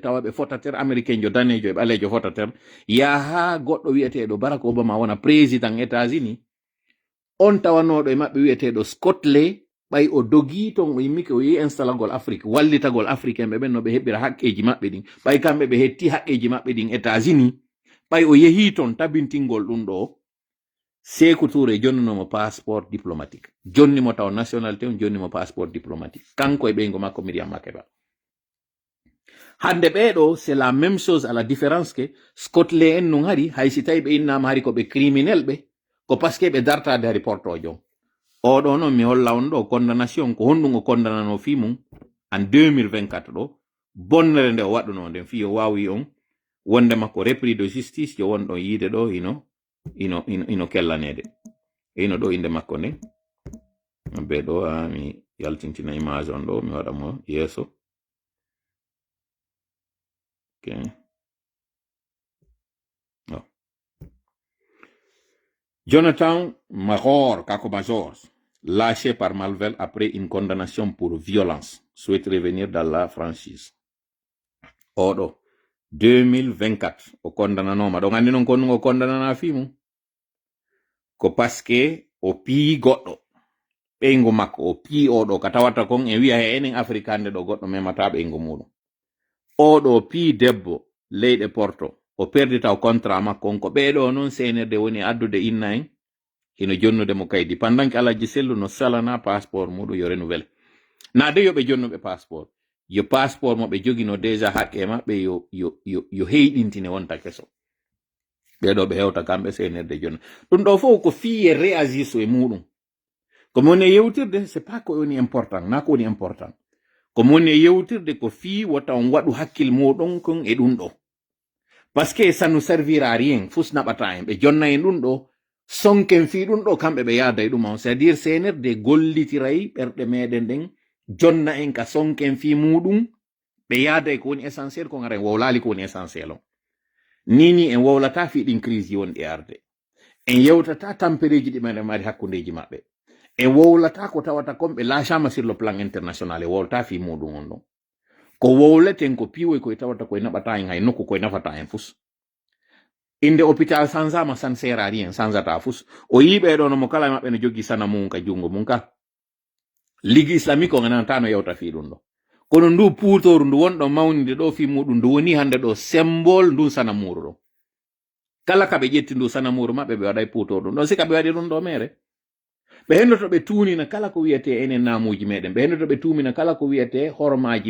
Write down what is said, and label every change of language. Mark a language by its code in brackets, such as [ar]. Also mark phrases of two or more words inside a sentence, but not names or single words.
[ff] tawa ɓe fotatere américain jo danejo e ɓalejo fotatere yaha goɗɗo wiyeteɗo Barack Obama wona président États-Unis on tawanoɗo e maɓɓe wiyeteɗo Scotland ɓay o dogi ton o yimmike o yi installagol Afrique wallitagol africain ɓe ɓen no ɓe heɓira haqqeji maɓɓe ɗin ɓay kamɓe ɓe hetti haqqeji maɓɓe ɗin États-Unis ɓay o yehi ton tabintingol ɗum ɗo Sékou Touré jonninomo [fr] passeport diplomatique [ff] jonnimo taw nationalité on jonnimo [fr] passeport diplomatique [ff] kanko e ɓeygo makko Miriam Makeba hande ɓeɗo [fr] c'est la même chose à la différence que [ff] Scotland en non hari hay si tawi ɓe innama hari koɓe criminel ɓe ko [fr] par ce que [ff] ɓe dartade hari portojo oɗo noon mi holla on ɗo condamnation ko honɗum o condamnano fi mum en 2024 ɗo bonnere nde o waɗuno nden fi o wawi on wonde makko [fr] repris de justice [ff] jo wonɗon yiide ɗo ino kellanede ino ɗo inde makko nde be ɗo mi yaltintina image on ɗo mi waɗa mo yeeso okay. Oh. Jonathan Major, Kako Major, [fr] lâché par Malvel après une condamnation pour violence, souhaite revenir dans la franchise. [ff] Oɗo 2024 o kondananoma ɗon andi non kon o kondanana fimu ko paske o pii goɗɗo ɓeygu makko o pii oɗo ka tawata kon e wiya he enen afrikande ɗo goɗɗo memata ɓeygu muɗum oɗo pii debbo leyɗe porto o perdi taw contrat makko on ko ɓeɗo noon senerde woni addude inna en hino jonnude mo kaydi [fr] pendant que [ff] alaji sellu no salana passeport muɗum yo renouvelle na de yoɓe jonnuɓe passeport yo passeport mo ɓe jogino déjà haqqe maɓɓe yo heyɗintine wonta keso ɓeɗo ɓe hewta kamɓe senerde jonna ɗum ɗo fof ko fiye réagir so e muɗum komo woni e yewtirde [fr] c'est pas [ff] ko woni important na ko woni important komo woni e yewtirde ko fi wota on waɗu hakkil muɗum kon e ɗum ɗo [fr] parce que ça nous servira rien [ff] fus naɓata en ɓe jonna en ɗum ɗo sonken fi ɗum ɗo kamɓe ɓe yaada e ɗum on [fr] c'est à dire [ff] senerde gollitiray ɓerɗe meɗen ɗen jonna en ka sonken fi muɗum ɓe yaada e ko woni essentiel ko gara en wowlali ko woni essentiel on nini en wowlata fiɗin crise wonɗi arde en yewtata tampereji ɗi meɗen mari hakkudeji maɓɓe en wowlata ko tawata komɓe lâchama [fr] sur le plan international [ff] e wowlata fi muɗum on ɗon ko wowleten ko piwoy koye tawata koye naɓata en hay nokku koye nafata en fus inde hôpital sansama san [fr] sert à rien [ff] sansata fus o yiɓe ɗo nomo kala maɓɓe no jogui sana mum ka jungo mum ka [fr] ligue islamique [ff] o gananta no yewta fi ɗum ɗo kono ndu puutoru ndu wonɗo mawnide ɗo fi muɗum ndu woni hande ɗo symbole ndu sana muru ɗo kala kaɓe ƴetti ndu sana muru maɓɓe ɓe waɗay puutoru ɗum ɗon sika ɓe waɗi ɗum ɗo mere ɓe hendoto ɓe tunina kala ko wiyete enen namuji meɗen ɓe hendoto ɓe tumina kala ko wiyete hormaji